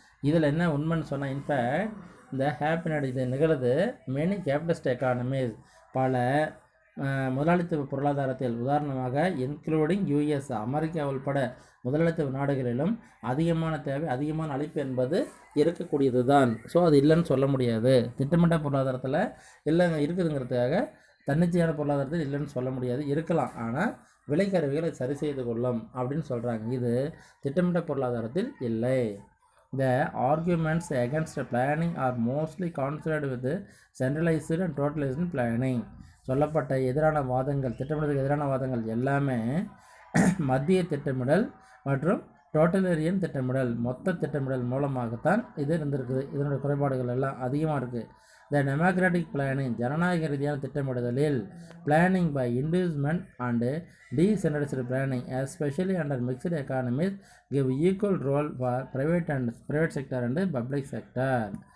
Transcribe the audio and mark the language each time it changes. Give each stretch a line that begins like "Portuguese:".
Tamil: இதில் என்ன உண்மைன்னு சொன்னால் இன்ஃபேக்ட் இந்த ஹேப்பனடு இது நிகழுது
English: many capitalist economies
Tamil: பல முதலாளித்துவ பொருளாதாரத்தில், உதாரணமாக இன்க்ளூடிங் யூஎஸ் அமெரிக்கா உள்பட முதலாளித்துவ நாடுகளிலும் அதிகமான தேவை அதிகமான அளிப்பு என்பது இருக்கக்கூடியது தான். ஸோ அது இல்லைன்னு சொல்ல முடியாது. திட்டமிட்ட பொருளாதாரத்தில் இல்லைங்க இருக்குதுங்கிறதுக்காக தன்னிச்சையான பொருளாதாரத்தில் இல்லைன்னு சொல்ல முடியாது, இருக்கலாம். ஆனால் விலைக்கருவிகளை சரி செய்து கொள்ளும் அப்படின்னு சொல்கிறாங்க. இது திட்டமிட்ட பொருளாதாரத்தில் இல்லை.
English: The arguments against planning are mostly concerned with centralized and totalized planning.
Tamil: சொல்லப்பட்ட எதிரான வாதங்கள், திட்டமிடலுக்கு எதிரான வாதங்கள் எல்லாமே மத்திய திட்டமிடல் மற்றும் டோட்டலேரியன் திட்டமிடல் மொத்த திட்டமிடல் மூலமாகத்தான் இது இருந்திருக்குது. இதனுடைய குறைபாடுகள் எல்லாம் அதிகமாக இருக்குது.
English: the democratic planning
Tamil: ஜனநாயக ரீதியான திட்டமிடுதலில்
English: Planning by individual and decentralised planning especially under mixed economies give equal role for private sector and public sector.